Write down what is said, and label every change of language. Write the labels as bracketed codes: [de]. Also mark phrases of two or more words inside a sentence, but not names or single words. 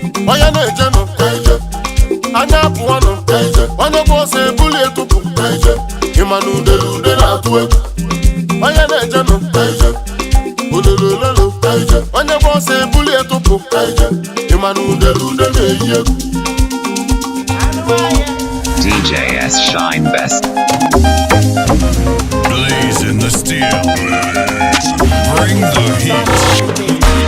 [ig] Onye na-eje nụ, eje. Anya apụọ nụ, eje. Onye bụ ọsọ ebuli etụpụ, eje. Ị ma na udele ude na-atụ egwu. Onye na-eje nụ, eje. Ololo, ololo, eje. Onye bụ ọsọ ebuli etụpụ, eje. Ị ma na udele ude na-eyi egwu. [en] D J S Shine Best. Blaze in the steel. Bring the heat.